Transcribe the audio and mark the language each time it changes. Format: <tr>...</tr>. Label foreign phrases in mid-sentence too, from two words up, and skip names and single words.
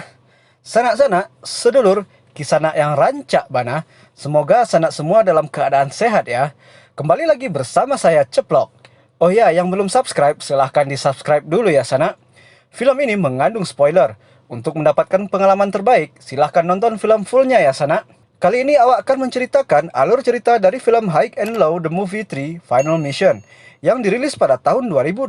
<id>Sanak-sanak, sedulur, kisanak yang</id> <min>rancak bana.</min> <id>Semoga sanak semua dalam keadaan sehat ya. Kembali lagi bersama saya Ceplok. Oh ya, yang belum subscribe, silahkan di subscribe dulu ya sanak. Film ini mengandung spoiler. Untuk mendapatkan pengalaman terbaik, silahkan nonton film fullnya ya sanak. Kali ini awak akan menceritakan alur cerita dari film High and Low The Movie 3 Final Mission yang dirilis pada tahun 2018.</id>